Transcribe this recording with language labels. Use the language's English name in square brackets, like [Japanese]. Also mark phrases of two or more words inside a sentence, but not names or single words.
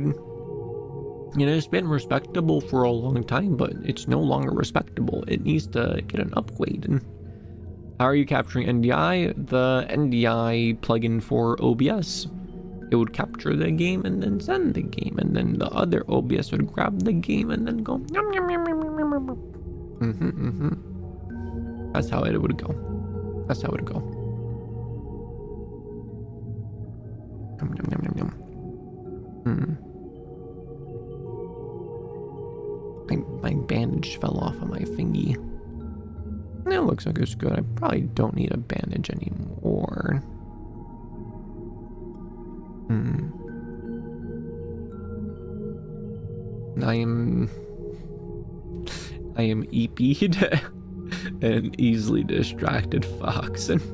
[English] You know, it's been respectable for a long time, but it's no longer respectable. It needs to get an upgrade. And how are you capturing NDI? The NDI plugin for OBS. It would capture the game and then send the game, and then the other OBS would grab the game and then go yum, yum, yum, yum, yum, yum. That's how it would go. That's how it would go. Yum, yum, yum, yum, yum. My bandage fell off of my fingy. It looks like it's good. I probably don't need a bandage anymore. I am EP'd an easily distracted fox.